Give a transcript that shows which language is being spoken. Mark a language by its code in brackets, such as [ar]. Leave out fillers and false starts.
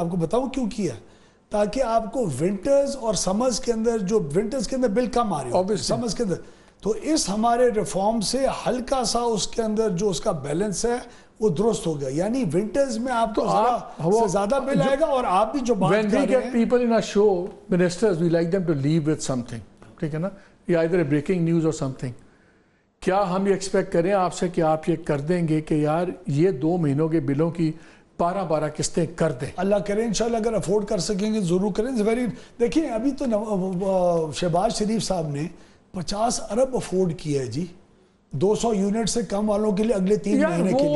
[ur] آپ کو بتاؤں کیوں کیا؟ تاکہ آپ کو ونٹرز اور سمرز کے اندر جو ونٹرز کے اندر بل کم آ رہی ہوتی ہے سمرز کے اندر، تو اس ہمارے ریفارم سے ہلکا سا اس کے اندر جو اس کا بیلنس ہے وہ درست ہو گیا. یعنی ونٹرز میں آپ کو ذرا زیادہ بل آئے گا. اور آپ بھی جو بات کر رہے ہیں [en] when we get people in our show, ministers, we like them to leave with something. [ur] ٹھیک ہے نا؟ یا [en] either a breaking news or something. [ur] کیا ہم یہ ایکسپیکٹ کریں آپ سے کہ آپ یہ کر دیں گے کہ یار یہ 2 مہینوں کے بلوں کی 12 قسطیں کر دیں؟ اللہ کرے انشاءاللہ اگر افورڈ کر سکیں گے ضرور کریں. دیکھیں ابھی تو شہباز شریف صاحب نے 50 ارب افورڈ کیا ہے جی 200 یونٹ سے کم والوں کے لیے اگلے 3 مہینے کے لیے.